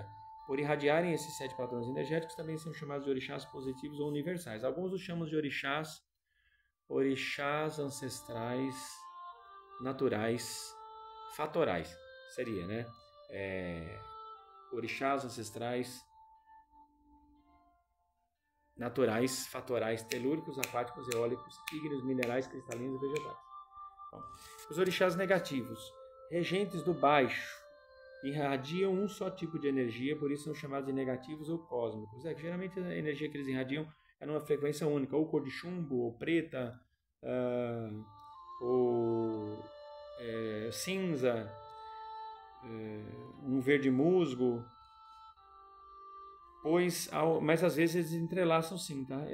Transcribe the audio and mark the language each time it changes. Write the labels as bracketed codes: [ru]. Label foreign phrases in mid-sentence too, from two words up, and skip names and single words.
[pt] Por irradiarem esses 7 padrões energéticos, também são chamados de orixás positivos ou universais. Alguns os chamam de orixás ancestrais, naturais, fatorais, seria, né? Orixás ancestrais, naturais, fatorais, telúricos, aquáticos, eólicos, ígneos, minerais, cristalinos e vegetais. Bom, os orixás negativos, regentes do baixo, irradiam um só tipo de energia, por isso são chamados de negativos ou cósmicos. Geralmente a energia que eles irradiam é numa frequência única, ou cor de chumbo, ou preta, ou cinza, um verde musgo, mas às vezes eles entrelaçam sim, tá?